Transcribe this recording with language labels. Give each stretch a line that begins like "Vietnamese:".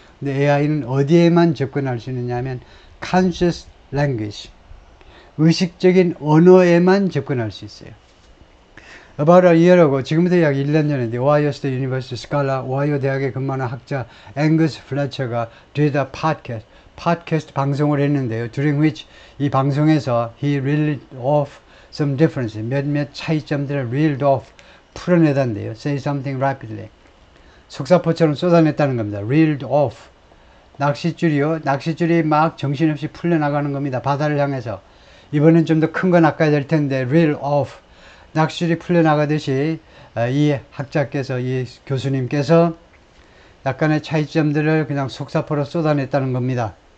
Korean: 근데 AI는 어디에만 접근할 수 있느냐 하면
English: conscious language,
Korean: 의식적인 언어에만 접근할 수 있어요.
English: About a year ago,
Korean: 지금부터 약 1년 전인데, 오하이오 스테이트 유니버시티 스칼라, 오하이오 대학에 근무하는 학자 앵거스 플래처가 뒤에다 팟캐스트 방송을 했는데요.
English: During which,
Korean: 이 방송에서
English: he reeled off some differences,
Korean: 몇몇 차이점들을
English: reeled off,
Korean: 풀어내단데요.
English: Say something rapidly.
Korean: 속사포처럼 쏟아냈다는 겁니다. reeled off. 낚싯줄이요. 낚싯줄이 막 정신없이 풀려나가는 겁니다. 바다를 향해서. 이번엔 좀 더 큰 거 낚아야 될 텐데, reel off. 낚싯줄이 풀려나가듯이 이 학자께서, 이 교수님께서 약간의 차이점들을 그냥 속사포로 쏟아냈다는 겁니다.